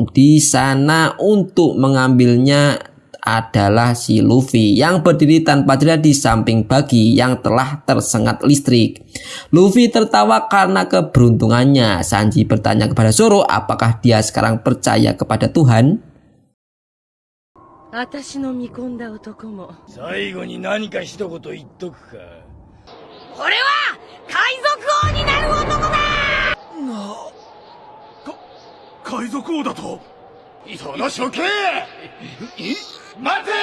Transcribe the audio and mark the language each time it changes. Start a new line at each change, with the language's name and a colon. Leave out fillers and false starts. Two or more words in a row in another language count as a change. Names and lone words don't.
Indonesian: Di sana untuk mengambilnya adalah si Luffy yang berdiri tanpa jeda di samping Buggy yang telah tersengat listrik. Luffy tertawa karena keberuntungannya. Sanji bertanya kepada Zoro apakah dia sekarang percaya kepada Tuhan.
Japanese: 私の見込んだ男も最後に何か一言言っとくか俺は海賊王になる男だ。海賊王だとその処刑待て